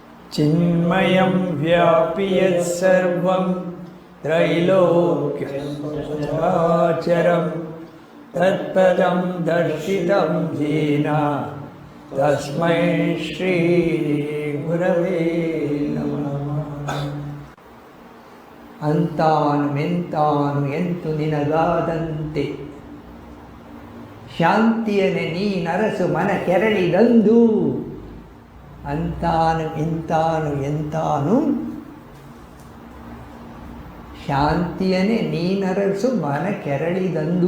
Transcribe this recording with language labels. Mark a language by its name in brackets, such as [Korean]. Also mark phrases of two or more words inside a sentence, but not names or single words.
[Sanskrit] ಚಿನ್ಮಯಂ ವ್ಯಾಪಿ ಯತ್ಸರ್ವಂ ತ್ರೈಲೋಕ್ಯಂ ಚರಾಚರಂ ತತ್ಪದಂ ದರ್ಶಿತಂ ಯೇನ ತಸ್ಮೈ ಶ್ರೀ ಗುರವೇ ನಮಃ. [Kannada] ಅಂತಾನು ಎಂತಾನು ಎಂತು ನಿನಗಾದಂತೆ ಶಾಂತಿಯನೆ ನೀನರಸು ಮನ ಕೆರಳಿದಂದು. ಅಂತಾನು ಇಂತಾನು ಎಂತಾನು ಶಾಂತಿಯನೆ ನೀನರಸು ಮನ ಕೆರಳಿದಂದು.